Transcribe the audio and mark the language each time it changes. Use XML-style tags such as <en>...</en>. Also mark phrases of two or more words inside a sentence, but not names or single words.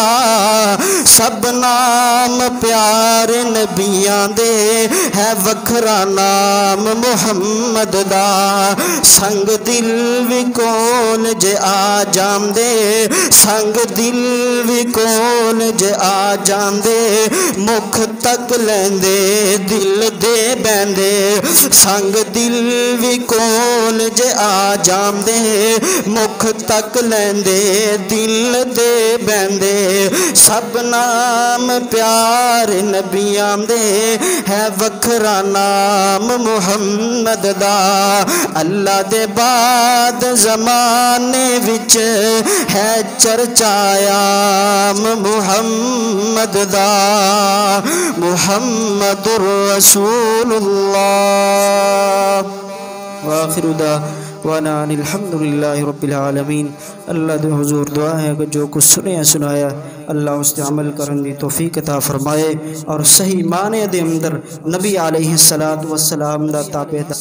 <pa>سب نام پیارے نبیاں دے، ہے وکھرا نام محمد دا۔ سنگ دل وی کول جے آ جاندے، سنگ دل وی کول جے آ جاندے، مکھ تک لیندے دل دے بیندے۔ سنگ دل وی کول جے آ جاندے، مکھ تک لیندے دل دے بیندے۔ سب نام پیارے نبیاں دے، ہے وکھرا نام محمد دا۔ اللہ دے بعد زمانے وچ، ہے چرچا عام محمد دا۔ محمد رسول اللہ۔</pa> <ar>وآخر دعوانا ان الحمدللہ رب العالمین۔</ar> <pa>اللہ دے حضور دعا ہے کہ جو کچھ سنایا اللہ اس تے عمل کرن دی توفیق عطا فرمائے،</pa> <ur>اور صحیح معنی</ur> <pa>دے اندر نبی علیہ السلام دا تابع</pa>